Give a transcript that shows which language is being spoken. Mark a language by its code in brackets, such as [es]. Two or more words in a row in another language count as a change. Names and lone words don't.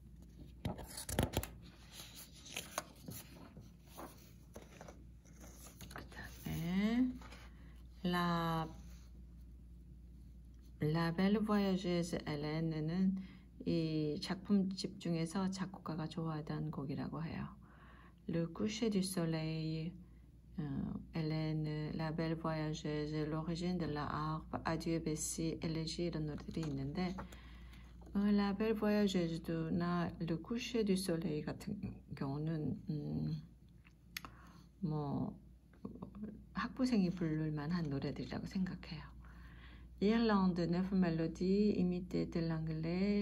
[ko] 그 다음에 La Belle Voyageuse Hélène는 이 작품집 중에서 작곡가가 좋아하던 곡이라고 해요. Le coucher du soleil, Hélène, La Belle Voyageuse, L'origine de la harpe, Adieu Bessie, Élégie 이런 노래들이 있는데 La Belle Voyageus나 Le coucher du soleil 같은 경우는 학부생이 부를 만한 노래들이라고 생각해요. Irlande, Neuf Melodies, Imité de l'Anglais.